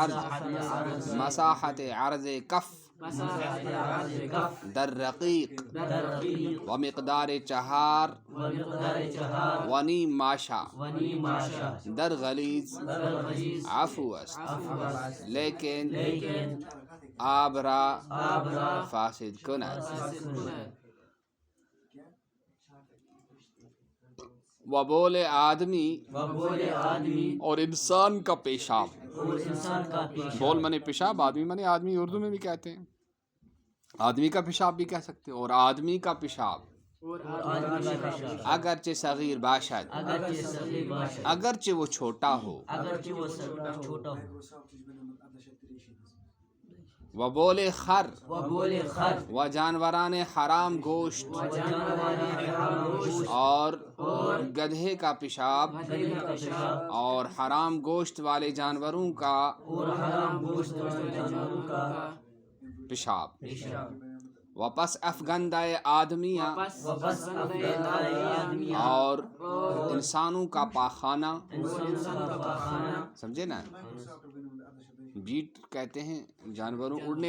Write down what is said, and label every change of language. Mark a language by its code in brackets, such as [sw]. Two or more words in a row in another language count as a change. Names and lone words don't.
[fa] عرض کف در رقیق و مقدار چہار و نیم ماشا در غلیظ عفو است لیکن آب را فاسد کند۔ و بول آدمی [ur] اور انسان کا پیشاب، بول منے پیشاب، آدمی منے آدمی، اردو میں بھی کہتے ہیں، آدمی کا پیشاب بھی کہہ سکتے ہیں، اور آدمی کا پیشاب [fa] اگرچہ صغیر باشد، [ur] اگرچہ وہ چھوٹا ہو، [fa] و بول خر و جانوران حرام گوشت، [ur] اور گدھے کا پیشاب اور حرام گوشت والے جانوروں کا پیشاب، [fa] و پس افگندہ آدمیاں [ur] اور انسانوں کا پاخانہ، سمجھے نا، بیٹ کہتے ہیں جانوروں، اڑنے